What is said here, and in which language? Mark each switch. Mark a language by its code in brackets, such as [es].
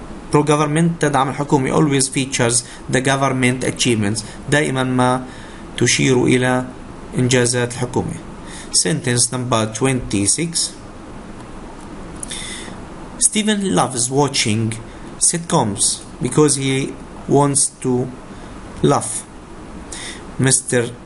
[en] pro-government [ar] تدعم الحكومة [en] always features the government achievements. [ar] دائما ما تشير إلى إنجازات الحكومة. [en] Sentence number 26. Stephen loves watching sitcoms because he wants to laugh. Mr.